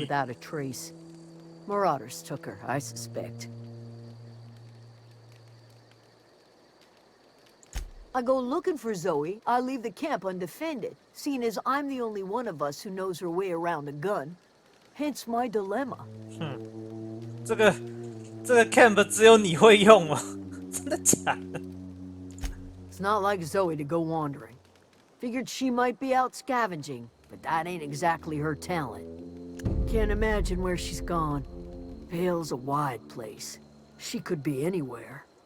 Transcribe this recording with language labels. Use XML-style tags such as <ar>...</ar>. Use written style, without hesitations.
<en>without a trace. Marauders took her, I suspect. I go looking for Zoe, I leave the camp undefended, seeing as I'm the only one of us who knows her way around a gun. Hence my dilemma.</en> <zh>这个 camp 只有你会用吗？真的假的？</zh> <en>It's not like Zoe to go wandering. Figured she might be out scavenging, but that ain't exactly her talent. Can't imagine where she's gone. Vale's a wide place. She could be anywhere.</en>